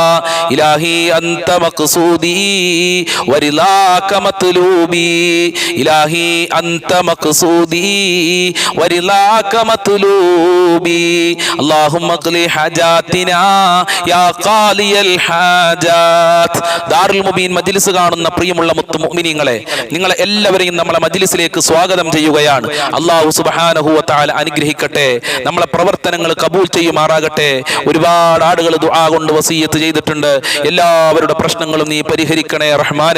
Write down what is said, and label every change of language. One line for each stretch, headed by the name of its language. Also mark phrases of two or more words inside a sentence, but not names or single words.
Arabic: إلهي أنت مقصودي ورضاك مطلوبي. إلهي أنت مقصودي ورضاك مطلوبي. اللهم اقض حاجاتنا يا قاضي الحاجات.
Malayalam: ദാറുൽ മുബീൻ മജ്ലിസ് കാണുന്ന പ്രിയമുള്ള മുഅ്മിനീങ്ങളെ, നിങ്ങളെ എല്ലാവരെയും നമ്മളെ മജ്ലിസിലേക്ക് സ്വാഗതം ചെയ്യുകയാണ്.
Arabic: الله سبحانه وتعالى
Malayalam: അനുഗ്രഹിക്കട്ടെ, നമ്മളെ പ്രവർത്തനങ്ങൾ കബൂൽ ചെയ്യുമാറാകട്ടെ. ഒരുപാട് ആളുകൾ ദുആ കൊണ്ട് വസിയത്ത് ചെയ്തിട്ടുണ്ട്. എല്ലാവരുടെ പ്രശ്നങ്ങളും നീ പരിഹരിക്കണേ റഹ്മാനെ.